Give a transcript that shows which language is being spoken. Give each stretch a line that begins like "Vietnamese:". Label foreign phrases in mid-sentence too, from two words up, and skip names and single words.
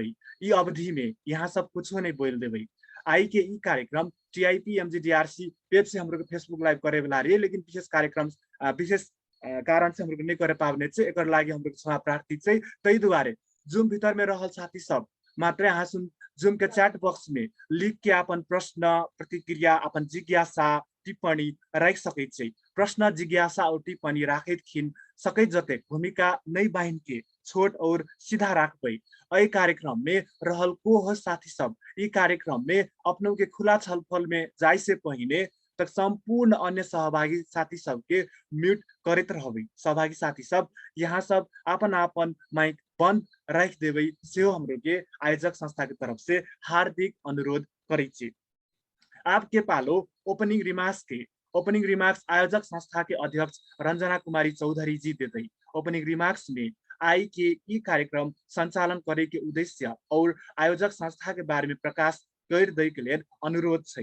Maithili: ई अवधि में यहाँ सब कुछो नहीं बोल देबै। आई के ई कार्यक्रम टीआईपी एमजीडीआरसी पेज से हमरो के फेसबुक लाइव करे वाला रही लेकिन विशेष कार्यक्रम विशेष कारण से हमरो के नहीं करे पावने छै एकर लागि हमरो के क्षमा प्रार्थी छै। तै दुआरे जूम भीतर में रहल साथी सब मात्र यहाँ सुन जूम के
English: chat box
Maithili: में लिख के अपन प्रश्न प्रतिक्रिया अपन जिज्ञासा टिप्पणी राख सकै छै। प्रश्न जिज्ञासा और टिप्पणी राखैत खिन सकै जते भूमिका नहीं बाहिन के छोट और सीधा राखबै। अय कार्यक्रम में रहल को हो साथी सब ई कार्यक्रम में अपनों के खुला छलफल में जाय से पहले तक संपूर्ण अन्य सहभागी साथी सब के म्यूट करते रहबै। सहभागी साथी सब यहाँ सब अपन अपन माइक बंद रख देबै सेहो हमरो के आयोजक संस्था के तरफ से हार्दिक अनुरोध करै छी। आपके पालो
English: opening remarks
Maithili: आयोजक संस्था के अध्यक्ष रंजना कुमारी चौधरी जी देते।
English: opening remarks
Maithili: में आई के ई कार्यक्रम संचालन करे के उद्देश्य और आयोजक संस्था के बारे में प्रकाश कर दे के लिए अनुरोध छै।